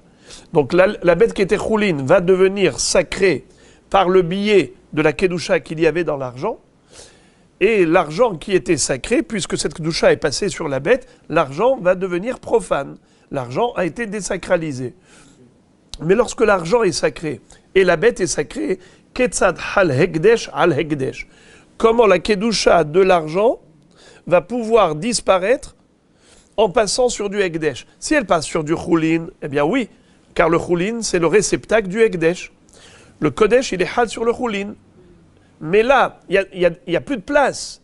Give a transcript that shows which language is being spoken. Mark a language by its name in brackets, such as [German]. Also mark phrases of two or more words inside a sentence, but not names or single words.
[French] Donc la bête qui était choulin va devenir sacrée par le biais de la kedusha qu'il y avait dans l'argent. Et l'argent qui était sacré, puisque cette kedusha est passée sur la bête, l'argent va devenir profane. L'argent a été désacralisé. Mais lorsque l'argent est sacré et la bête est sacrée, [Hebrew] כיצד חל הקדש על הקדש. [French] Comment la kedusha de l'argent va pouvoir disparaître en passant sur du hekdesh? Si elle passe sur du choulin, eh bien oui, car le choulin, c'est le réceptacle du hekdesh. Le kodesh, il est hal sur le choulin. Mais là, il n'y a plus de place.